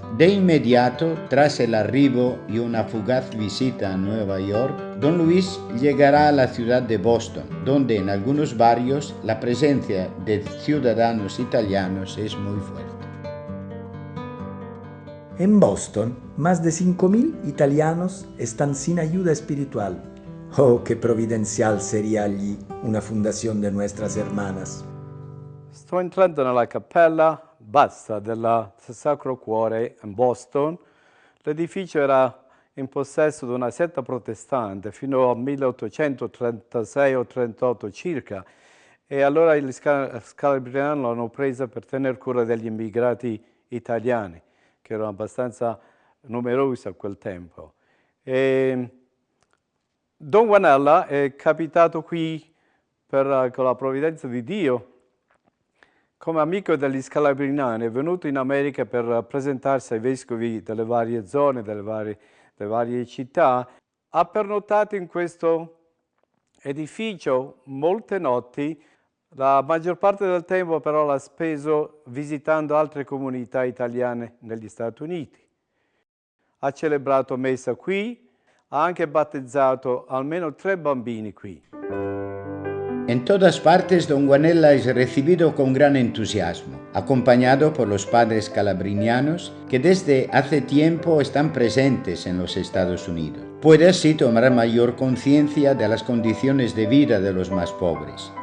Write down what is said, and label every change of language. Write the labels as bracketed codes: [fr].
[es] De inmediato, tras el arribo y una fugaz visita a Nueva York, don Luis llegará a la ciudad de Boston, donde en algunos barrios la presencia de ciudadanos italianos es muy fuerte. En Boston, más de 5.000 italianos están sin ayuda espiritual. Oh, qué providencial sería allí una fundación de nuestras hermanas. [it] Sto entrando nella cappella bassa del Sacro Cuore in Boston. L'edificio era in possesso di una setta protestante fino al 1836 o 38 circa, e allora gli scalabriani l'hanno presa per tener cura degli immigrati italiani, che erano abbastanza numerosi a quel tempo. Don Guanella è capitato qui con la provvidenza di Dio come amico degli scalabrinani, è venuto in America per presentarsi ai vescovi delle varie zone, delle varie città. Ha pernottato in questo edificio molte notti, la maggior parte del tempo però l'ha speso visitando altre comunità italiane negli Stati Uniti. Ha celebrato messa qui, ha anche battezzato almeno 3 bambini qui. [es] En todas partes, don Guanella es recibido con gran entusiasmo, acompañado por los padres calabrinianos que desde hace tiempo están presentes en los Estados Unidos. Puede así tomar mayor conciencia de las condiciones de vida de los más pobres.